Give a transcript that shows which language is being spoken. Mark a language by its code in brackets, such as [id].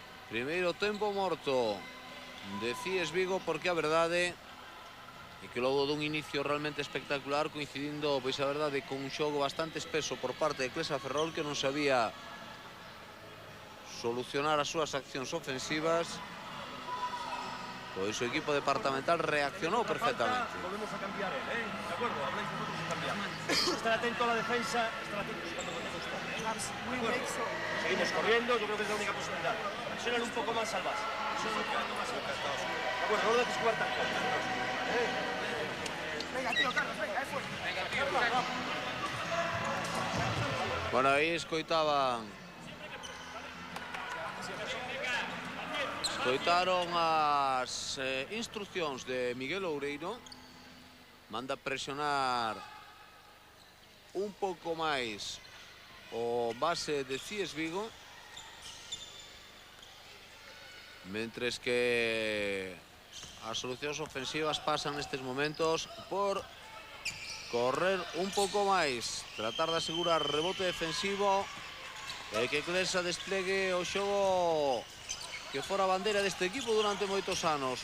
[gl] Primeiro tempo morto de Cies Vigo, porque a verdade é que logo dun inicio realmente espectacular, coincidindo, pois a verdade, con un xogo bastante espeso por parte de Klesa Ferrol, que non sabía solucionar as súas accións ofensivas, pois o equipo departamental reaccionou perfectamente. [es] Volvemos a cambiar él, ¿eh? De acuerdo, habláis vosotros y cambiamos. Estar atento a la defensa, estar atentos cuando ponemos todo. Seguimos corriendo, yo creo que es la única posibilidad. Presionan un poco más al base. De acuerdo, no lo dejes jugar tanto. Venga, tío, Carlos, venga, es fuerte. Venga, tío, Carlos. [gl] Bueno, aí escoitaron as instruccións de Miguel Oureiro. Manda presionar un pouco máis o base de Cies Vigo, mentres que as solucións ofensivas pasan nestes momentos por correr un pouco máis, tratar de asegurar rebote defensivo e que Klesa desplegue o xogo que fora a bandeira deste equipo durante moitos anos.